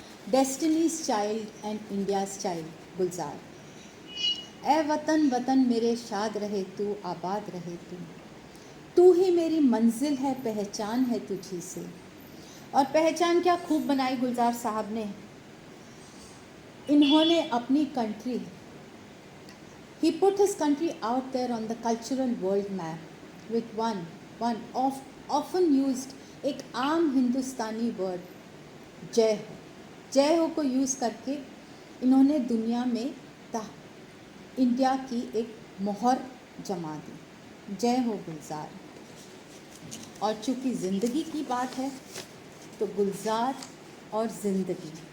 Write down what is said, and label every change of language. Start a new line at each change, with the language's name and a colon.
English: Destiny's child and India's child, Gulzar.
Hindi: ए वतन वतन मेरे शाद रहे तू, आबाद रहे तू ही मेरी मंजिल है, पहचान है तुझी से। और पहचान क्या खूब बनाई गुलजार साहब ने। इन्होंने अपनी country,
English: he put his country out there on the cultural world map with one often used
Hindi: एक आम हिंदुस्तानी वर्ड जय हो। जय हो को यूज़ करके इन्होंने दुनिया में इंडिया की एक मोहर जमा दी। जय हो गुलजार। और चूँकि ज़िंदगी की बात है तो गुलजार और ज़िंदगी।